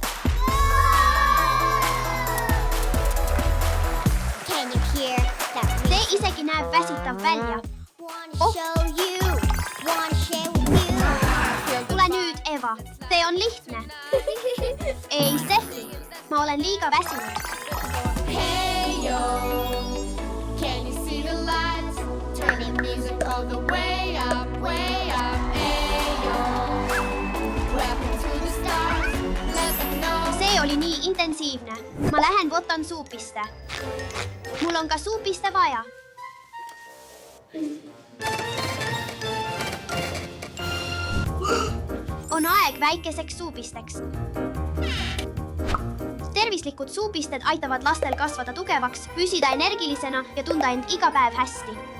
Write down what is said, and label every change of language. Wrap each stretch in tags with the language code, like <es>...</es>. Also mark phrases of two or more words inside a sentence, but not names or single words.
<et>See see isegi näeb väsitav välja. Tule nüüd, Eva. See on lihtne. Ei, Steffi. Ma olen liiga väsinud.</et> <en>Hey yo, can you see the lights? Turning music all the way up, way up. Hey yo, rapping to the stars. Let them know.</en> <et>See oli nii intensiivne. Ma lähen võtan suupiste. Mul on ka suupiste vaja. On aeg väikeseks suupisteks. Tervislikud suupisted aitavad lastel kasvada tugevaks, püsida energilisena ja tunda end iga päev hästi.</et>